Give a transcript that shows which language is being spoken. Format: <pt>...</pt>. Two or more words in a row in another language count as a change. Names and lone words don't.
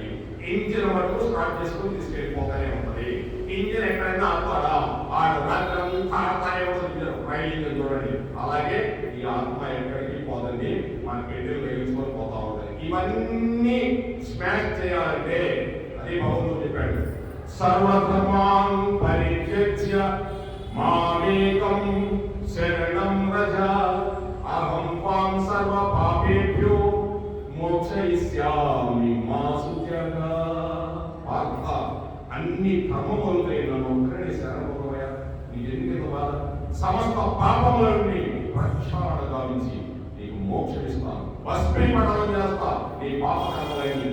<te>ఇంజిన్ వరకు స్టార్ట్ చేసుకుని తీసుకెళ్ళిపోతానే ఉంటుంది. ఇంజిన్ ఎక్కడైనా ఆపాలా, ఆడతానే ఉంటుంది రైలు ఇంజిన్. చూడండి, అలాగే ఈ ఆత్మ ఎక్కడికి పోతుంది, మన పెద్దలు వేయించుకొని పోతా ఉంటుంది. ఇవన్నీ స్మాష్ చేయాలంటే అది భగవంతుడు చెప్పాడు,</te> <sa>సర్వధర్మాన్ పరిత్యజ్య మామేకం శరణం వ్రజ అహం త్వాం సర్వ పాపేభ్యో మోక్షయిష్యామి మా శుచిగా.</sa> <te>పార్థ, అన్ని కర్మములపై నన్ను ఒక్కడే శరణమయ్యా. నీకు ఎందుకు బాధ? సమస్త పాపముల నుండి ప్రక్షాళన గావించి నీకు మోక్షం ఇస్తాను, భస్మీపటనం చేస్తా నీ పాప కర్మలని.</te>